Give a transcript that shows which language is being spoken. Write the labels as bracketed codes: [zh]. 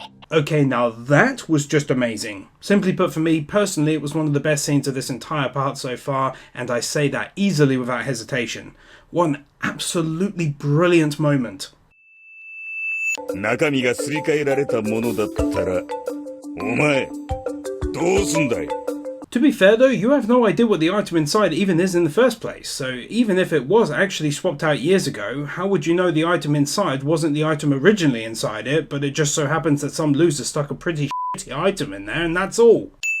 [en] Okay, now that was just amazing. Simply put, for me personally, it was one of the best scenes of this entire part so far, and I say that easily without hesitation. One absolutely brilliant moment. [ja] 中身がすり替えられたものだったら、お前、どうすんだい? [en] To be fair though, you have no idea what the item inside even is in the first place, so even if it was actually swapped out years ago, how would you know the item inside wasn't the item originally inside it, but it just so happens that some loser stuck a pretty shitty item in there and that's all?